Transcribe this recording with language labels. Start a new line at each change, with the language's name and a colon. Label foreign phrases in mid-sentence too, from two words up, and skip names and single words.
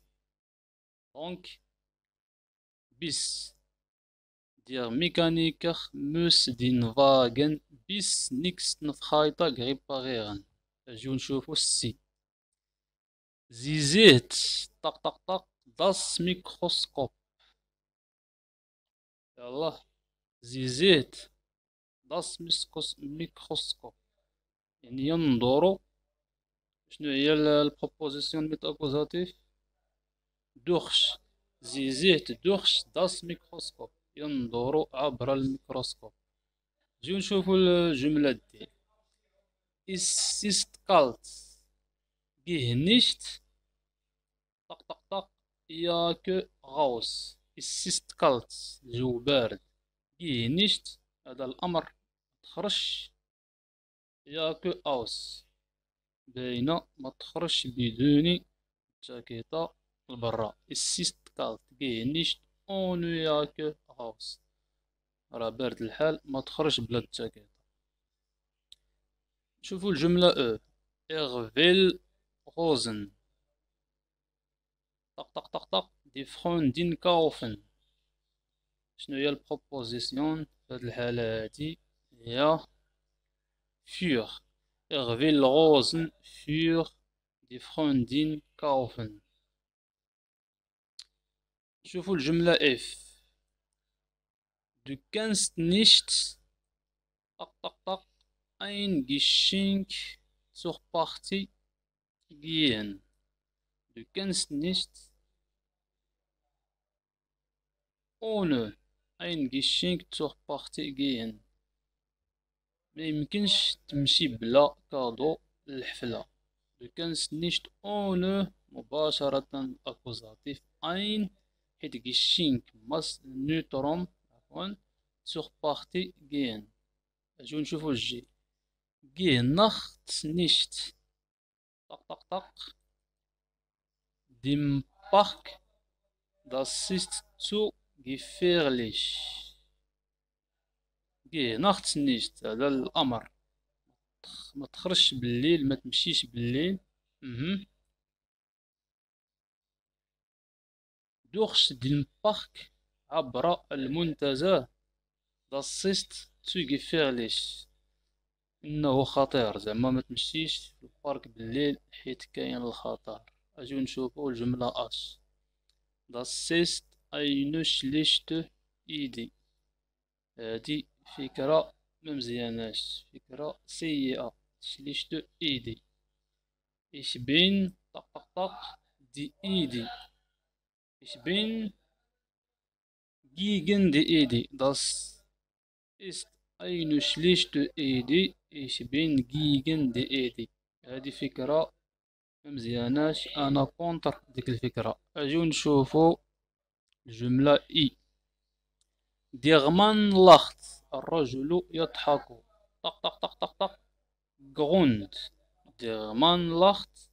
German: دونك bis der Mechaniker muss den Wagen bis nächsten Freitag reparieren.
Arabic: نجيو نشوفو السي.
German: Sie sieht طق طق طق das Mikroskop. يلاه sie sieht das Mikroskop
Arabic: يعني ينظر. شنو هي البروبوزيسيون
German: mit Akkusativ? durch. sie sieht durch das Mikroskop
Arabic: ينظر عبر الميكروسكوب. نجيو نشوفو الجملة دي.
German: es ist kalt geh nicht طق طق طق ياك raus. es ist kalt
Arabic: الجو بارد.
German: geh nicht
Arabic: هذا الأمر متخرجش. ياك aus باينة متخرجش بدون جاكيطة لبرا.
German: es ist kalt geh nicht ohne Jacke raus.
Arabic: راه بارد الحال متخرجش بلا الجاكيطة. شوفوا الجملة او.
German: er will Rosen طق طق طق طق die Freundin kaufen.
Arabic: شنو هي البروبوزيسيون في هاد الحالة هادي؟ هي für.
German: er will Rosen für die Freundin kaufen.
Arabic: شوفوا الجملة اف.
German: du kannst nicht طق طق طق ein Geschenk zur Party gehen. du kannst nicht ohne ein Geschenk zur Party gehen.
Arabic: ما يمكنش تمشي بلا كادو للحفلة.
German: du kannst nicht ohne
Arabic: مباشرة أكوزاتيف
German: ein حيت Geschenk
Arabic: ماس نيوترون عفوا
German: zur Party gehen.
Arabic: أجو نشوفو الجي.
German: geh nachts nicht طق طق طق dem Park das ist zu gefährlich. geh nachts nicht
Arabic: هذا الأمر ما تخرجش بالليل، ما تمشيش بالليل.
German: durch den Park
Arabic: عبر المنتزه
German: das ist zu gefährlich
Arabic: إنه خطير، زعما ما تمشيش في البارك بالليل حيت كاين الخطر. أجيو نشوفو الجملة أش.
German: das ist eine schlechte Idee.
Arabic: هادي فكرة ممزياناش، فكرة سيئة.
German: schlechte Idee. ich bin طق طق طق die Idee. ich bin gegen die Idee. das ist eine schlechte Idee ich bin gegen die Idee.
Arabic: هذه فكرة ممزياناش، أنا كونتر ديك الفكرة. أجيو نشوفو الجملة إي.
German: der Mann lacht,
Arabic: الرجل يضحك. طق طق طق طق طق. غروند.
German: der Mann lacht.